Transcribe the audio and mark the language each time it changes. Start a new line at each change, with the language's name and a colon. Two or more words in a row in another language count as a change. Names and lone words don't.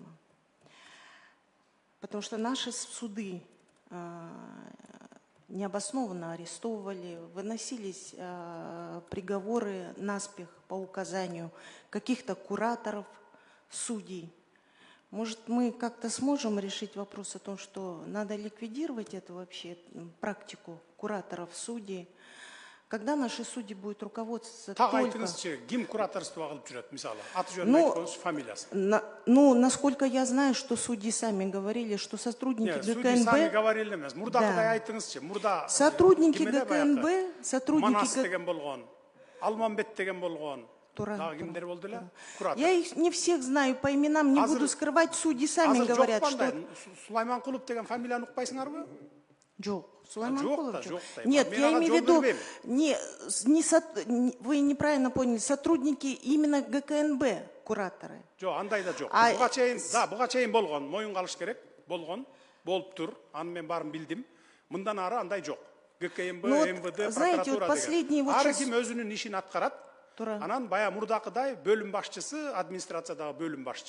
Russian: Потому что наши суды необоснованно арестовывали, выносились приговоры наспех по указанию каких-то кураторов, судей. Может, мы как-то сможем решить вопрос о том, что надо ликвидировать эту вообще практику кураторов, судей? Когда наши судьи будут руководствоваться только...
Kyrgyz: Ким кураторство кылып жүрөт, мисалы? Аты жөнүн айткыңыз, фамилиясы.
Russian: Ну, насколько я знаю, что судьи сами говорили, что сотрудники ГКНБ... Судьи сами говорили эмес.
Kyrgyz: Мурдакыдай айттыңызчы. Мурда
Russian: сотрудники ГКНБ, сотрудники...
Kyrgyz: Манас деген болгон, Алмамбет деген болгон. Дагы кимдер болду эле? Куратор.
Russian: Я их не всех знаю по именам, не буду скрывать, судьи сами говорят, что...
Kyrgyz: Сулайманкулов деген фамилияны укпайсыңарбы? Жок. Сулайманкулов?
Russian: Нет, я имею в виду, вы неправильно поняли, сотрудники именно ГКНБ, кураторы.
Kyrgyz: Жок, андай да жок. Буга чейин болгон, моюнга алыш керек, болгон, болуп тур, аны мен баарын билдим. Мындан ары андай жок. ГКНБ, МВД, прокуратура деген. Ары ким өзүнүн ишин аткарат. Анан бая мурдакыдай бөлүм башчысы, администрациядагы бөлүм башчы.